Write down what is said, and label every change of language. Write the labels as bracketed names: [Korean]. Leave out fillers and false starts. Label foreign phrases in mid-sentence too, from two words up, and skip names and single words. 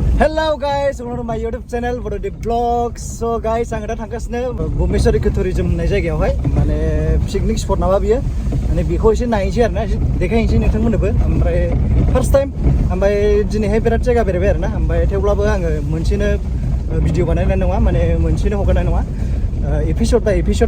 [English] Hello guys, welcome to my YouTube channel Brodie Vlogs. So guys, [Bodo] आं दा थांगासिनो भुमेश्वर इकोटुरिज्म होननाय जायगायावहाय माने [English] picnic spot [Bodo] नामा बियो माने बेखौ एसे नायनोसै आरोना देखायनोसै नोंथांमोननोबो ओमफ्राय [English] first time [Bodo] ओमफ्राय दिनैहाय बिराद जायगा बेरायबाय आरोना ओमफ्राय थेवब्लाबो आङो मोनसेनो भिडिअ बानायनाय नङा माने मोनसेनो हगारनाय नङा [English] episode by episode